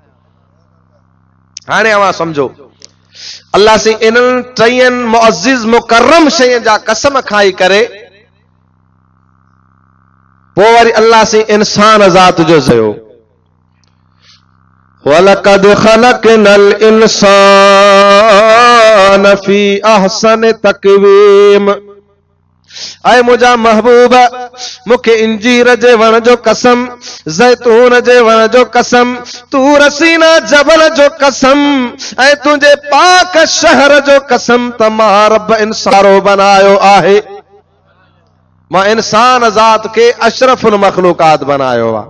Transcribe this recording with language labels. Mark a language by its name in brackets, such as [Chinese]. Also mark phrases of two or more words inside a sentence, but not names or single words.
[Sindhi] हाणे अवां सम्झो अल्लाह से इन्हनि टईनि मुअज़्ज़िज़ मुकर्रम शयुनि जा कसम खाई करे पोइ वरी अल्लाह से इंसान ज़ात जो चयो [Arabic] ولقد خلقنا الإنسان في أحسن تقويم [Sindhi] ऐं मुंहिंजा महबूब मूंखे इंजीर जे वण जो कसम ज़ैतून जे वण जो कसम तूर सीना जबल जो कसम ऐं तुंहिंजे पाक शहर जो कसम त मां रब इंसानो बनायो आहे मां इंसान ज़ात के अशरफुल मखलूकात बनायो आहे।